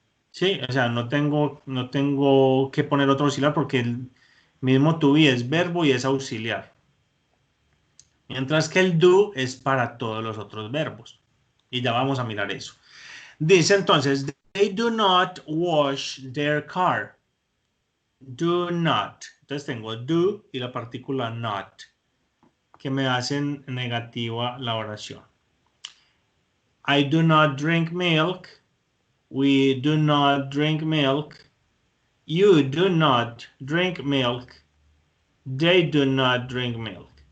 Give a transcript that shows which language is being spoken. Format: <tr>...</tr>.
<es>Sí, o sea, no tengo que poner otro auxiliar porque el mismo to be es verbo y es auxiliar. Mientras que el do es para todos los otros verbos. Y ya vamos a mirar eso. Dice entonces,</es> <en>they do not wash their car. Do not.</en> <es>Entonces tengo do y la partícula not, que me hacen negativa la oración.</es> <en>I do not drink milk. We do not drink milk. You do not drink milk. They do not drink milk.</en>